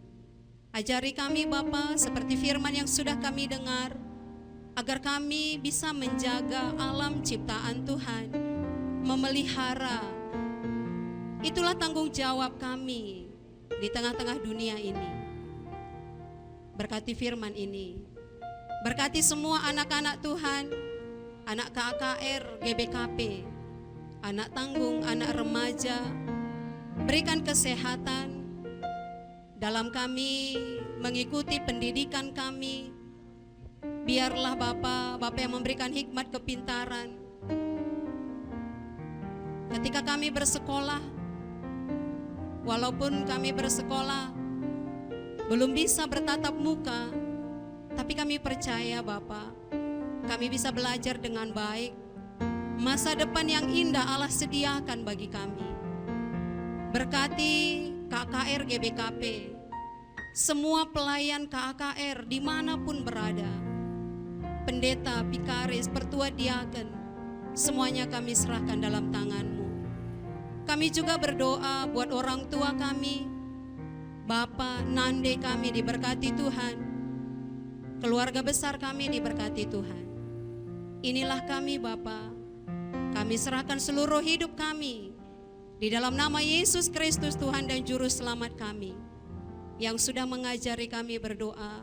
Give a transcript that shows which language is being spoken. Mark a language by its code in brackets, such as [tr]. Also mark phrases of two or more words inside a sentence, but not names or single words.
[id] Ajari kami Bapa seperti firman yang sudah kami dengar, agar kami bisa menjaga alam ciptaan Tuhan, memelihara. Itulah tanggung jawab kami di tengah-tengah dunia ini. Berkati firman ini, berkati semua anak-anak Tuhan, anak KKR, GBKP, anak tanggung, anak remaja. Berikan kesehatan dalam kami mengikuti pendidikan kami. Biarlah Bapa yang memberikan hikmat kepintaran ketika kami bersekolah. Walaupun kami bersekolah belum bisa bertatap muka, tapi kami percaya Bapa, kami bisa belajar dengan baik. Masa depan yang indah Allah sediakan bagi kami. Berkati KKR GBKP, semua pelayan KKR dimanapun berada, pendeta, bikaris, pertua diaken, semuanya kami serahkan dalam tangan-Mu. Kami juga berdoa buat orang tua kami, Bapa, nande kami diberkati Tuhan, keluarga besar kami diberkati Tuhan. Inilah kami Bapa, kami serahkan seluruh hidup kami di dalam nama Yesus Kristus Tuhan dan Juru Selamat kami, yang sudah mengajari kami berdoa.